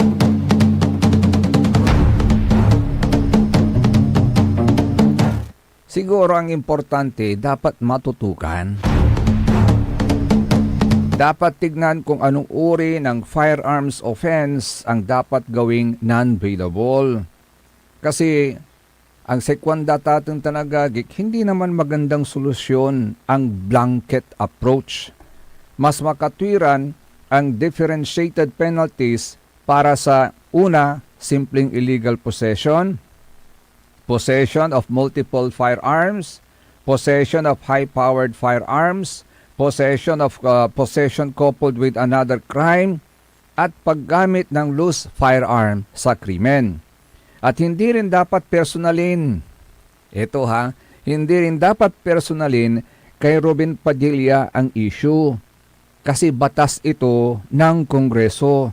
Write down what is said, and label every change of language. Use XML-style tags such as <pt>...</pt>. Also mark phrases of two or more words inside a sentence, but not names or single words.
<tl>Siguro ang importante, dapat matutukan. Dapat tignan kung anong uri ng</tl> <en>firearms offense</en> <tl>ang dapat gawing non-bailable. Kasi ang sekwanda tatang tanagagik, hindi naman magandang solusyon ang</tl> <en>blanket approach.</en> <tl>Mas makatwiran ang</tl> <en>differentiated penalties</en> <tl>para sa una, simpleng</tl> <en>illegal possession, possession of multiple firearms, possession of high-powered firearms, possession coupled with another crime,</en> <tl>at paggamit ng</tl> <en>loose firearm</en> <tl>sa krimen. At hindi rin dapat personalin. Ito hindi rin dapat personalin kay Robin Padilla ang issue. Kasi batas ito ng Kongreso.</tl>